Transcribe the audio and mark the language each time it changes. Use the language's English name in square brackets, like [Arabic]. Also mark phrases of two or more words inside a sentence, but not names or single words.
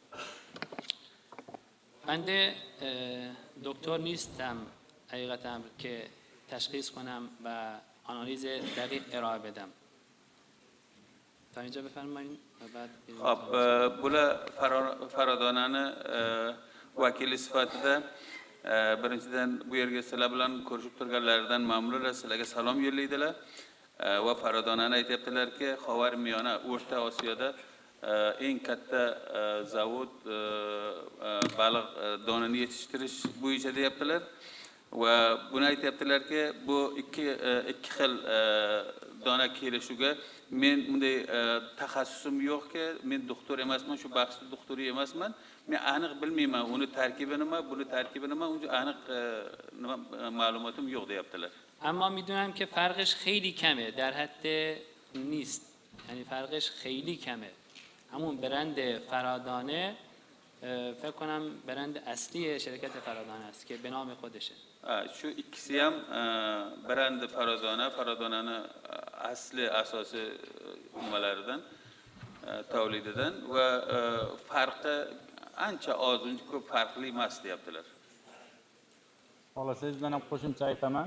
[Persian] بنده دکتر نیستم حقیقتا که تشخیص کنم و آنالیز دقیق ارائه بدم تا اینجا بفرمایید و بعد [Uzbek] خب Bular Faradonani vakili sifatida birinchidan bu yerga sizlar bilan ko'rishib turganlaridan mamnunlar, sizlarga salom yo'llaydilar va Faradonani aytibdilarki, Xavarmiyona O'rta Osiyoda eng katta zavod baliq donini yetishtirish bo'yicha deyaptilar va buni aytibdilarki, bu ikki xil dona kelishuvga men bunday taxassusim yo'qki, men doktor emasman, shu baxsli doktori emasman. Men aniq bilmayman, uni tarkibi nima, buni tarkibi nima, uncha aniq ma'lumotim yo'q deyaptilar. [Persian] اما میدونم که فرقش خیلی کمه در حد نیست یعنی فرقش خیلی کمه همون برند فرادانه فکر کنم برند اصلی شرکت فرادانه است که به نام خودشه [Uzbek] Shu ikkisi ham brend Faradonani asli asosiy nimalaridan tavlididan va farqi ancha oz, uncha ko'p farqli emas deyaptilar. Xohlasangiz men ham qo'shimcha aytaman.